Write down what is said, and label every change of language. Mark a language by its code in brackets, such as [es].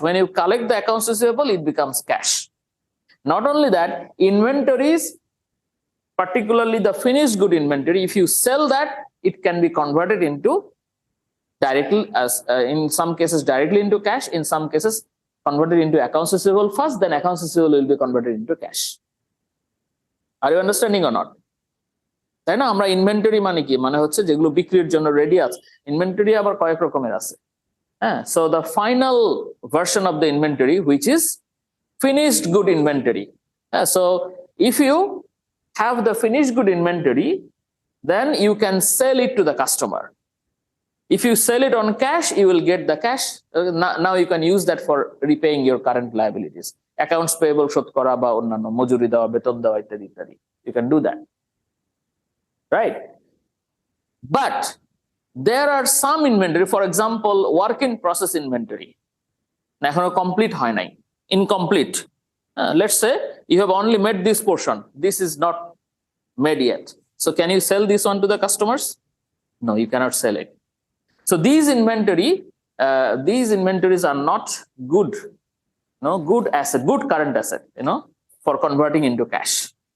[en] When you collect the accounts receivable, it becomes cash. Not only that, inventories, particularly the finished good inventory, if you sell that, it can be converted into directly, as in some cases directly into cash, in some cases converted into accounts receivable first, then accounts receivable will be converted into cash. Are you understanding or not? [bn] তাই না? আমরা inventory মানে কি, মানে হচ্ছে যেগুলো বিক্রির জন্য রেডি আছে। ইনভেন্টরি আবার কয়েক রকমের আছে। হ্যাঁ, [en] so the final version of the inventory, which is finished good inventory. So if you have the finished good inventory, then you can sell it to the customer. If you sell it on cash, you will get the cash. Now you can use that for repaying your current liabilities. [bn] Accounts payable শোধ করা বা অন্যান্য মজুরি দেওয়া, বেতন দেওয়া ইত্যাদি ইত্যাদি. [en] You can do that. Right? But there are some inventory, for example, work in process inventory. [bn] এখনো complete হয় নাই, incomplete. [en] Let's say you have only made this portion. This is not made yet. So can you sell this one to the customers? No, you cannot sell it. So these inventories are not good, good asset, good current asset, for converting into cash.